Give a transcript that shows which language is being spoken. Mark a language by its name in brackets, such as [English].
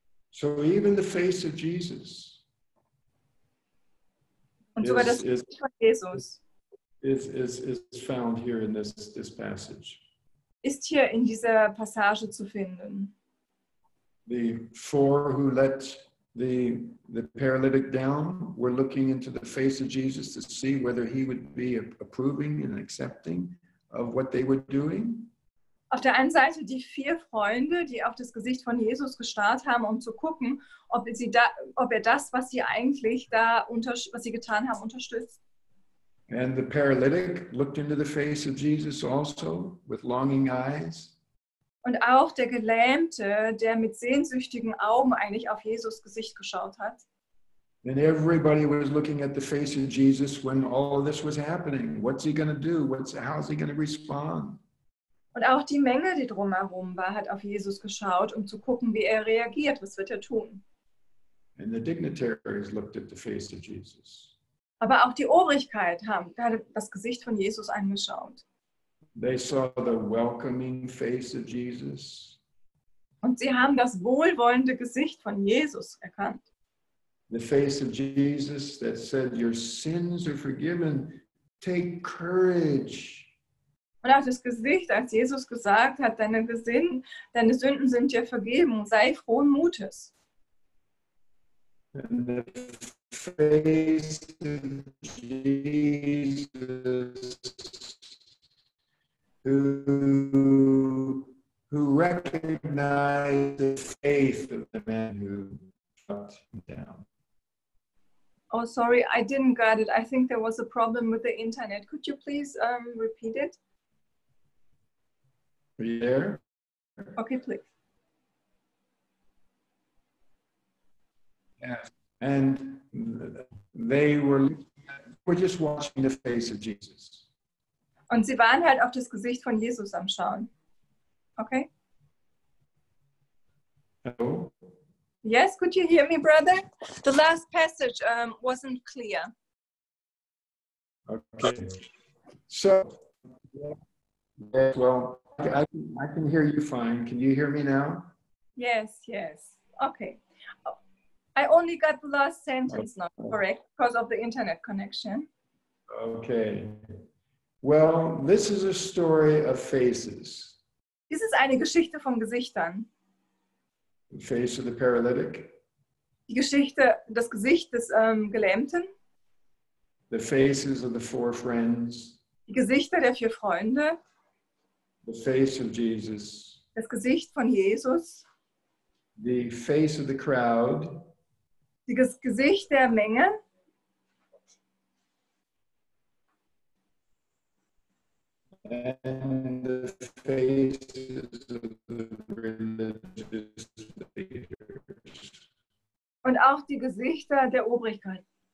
[English] So even the face of Jesus [German] Und sogar das Gesicht von Jesus [English] is found here in this passage. [German] ist hier in dieser Passage zu finden. [English] The four who let the paralytic down were looking into the face of Jesus to see whether he would be approving and accepting of what they were doing. [German] Auf der einen Seite die 4 Freunde, die auf das Gesicht von Jesus gestarrt haben, um zu gucken, ob er das, was sie eigentlich was sie getan haben, unterstützt. [English] And the paralytic looked into the face of Jesus also with longing eyes. [German] Und auch der Gelähmte, der mit sehnsüchtigen Augen eigentlich auf Jesus Gesicht geschaut hat. [English] And everybody was looking at the face of Jesus when all of this was happening. What's he going to do? How's he going to respond? [German] Und auch die Menge, die drumherum war, hat auf Jesus geschaut, um zu gucken, wie er reagiert. Was wird er tun? [English] And the dignitaries looked at the face of Jesus. [German] Aber auch die Obrigkeit hat das Gesicht von Jesus angeschaut. [English] They saw the welcoming face of Jesus. [German] Und sie haben das wohlwollende Gesicht von Jesus erkannt. [English] The face of Jesus that said, your sins are forgiven. Take courage. [German] Und auch das Gesicht, als Jesus gesagt hat, deine Sünden sind dir vergeben, sei frohen Mutes. [English] And the face of Jesus who recognized the faith of the man who shut him down. Oh, sorry, I didn't get it. I think there was a problem with the internet. Could you please repeat it? Are you there? Okay, please. Yes. And they were just watching the face of Jesus. [German] Und sie waren halt auf das Gesicht von Jesus am Schauen. [English] Okay? Hello? Yes, could you hear me, brother? The last passage wasn't clear. Okay. So, yes, well, I can hear you fine. Can you hear me now? Yes, yes. Okay. I only got the last sentence not correct because of the internet connection. Okay. Well, this is a story of faces. [German] Dies ist eine Geschichte von Gesichtern. [English] The face of the paralytic, [German] Die Geschichte, das Gesicht des Gelähmten, [English] the faces of the four friends, [German] die Gesichter der 4 Freunde, [English] the face of Jesus, [German] das Gesicht von Jesus, [English] the face of the crowd, [German] das Gesicht der Menge, [English] and the faces of the religious leaders. [German] und auch die Gesichter der Obrigkeit.